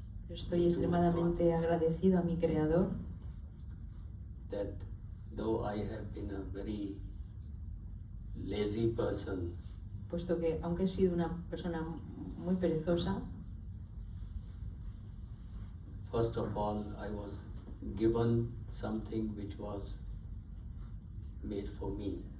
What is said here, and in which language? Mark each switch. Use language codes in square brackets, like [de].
[es] Estoy extremadamente agradecido a mi Creador, [en] that though I have been a very lazy person, [es] puesto que aunque he sido una persona muy perezosa, [en] first of all, I was given something which was made for me.